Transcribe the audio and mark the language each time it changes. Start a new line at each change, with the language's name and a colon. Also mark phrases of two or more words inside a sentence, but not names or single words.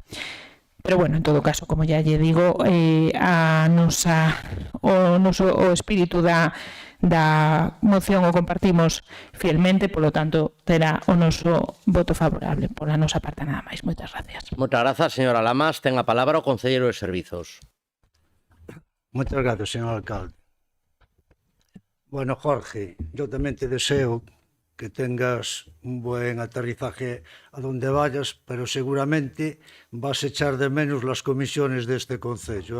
Galician: Pero, bueno, en todo caso, como ya lle digo, o espírito da moción o compartimos fielmente, polo tanto, terá o noso voto favorable. Pola nosa parte, nada máis. Moitas gracias. Moitas grazas, señora Lamas. Ten a palabra o concelleiro de Servizos.
Spanish: Muchas gracias, señor alcalde. Bueno, Jorge, yo también te deseo que tengas un buen aterrizaje a donde vayas, pero seguramente vas a echar de menos las comisiones de este concello.